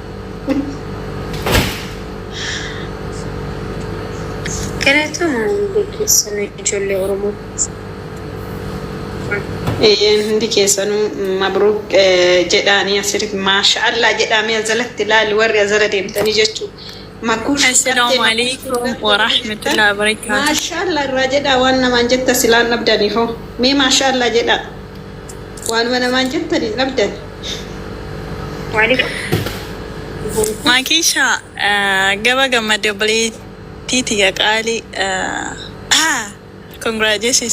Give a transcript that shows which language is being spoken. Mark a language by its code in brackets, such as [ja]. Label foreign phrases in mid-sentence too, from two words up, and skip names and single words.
[om] Galatoon beeksisuu ijoollee Oromoo. Hundi keessanuu mabruuk jedhaanii asirratti maashaallah jedhamee azalatti ilaali warri azala deemtanii jechuudha. [ar] السلام عليكم ورحمة الله وبركاته. [om] Maashaallah irraa jedhaa waan namaan jetta silaan dhabdaniif hoo mee maashaallah jedhaa waanuma namaan jettanii dhabdan. Maakisha gaba gammadde obboleettii ya qaalii congratulations jedhee jira.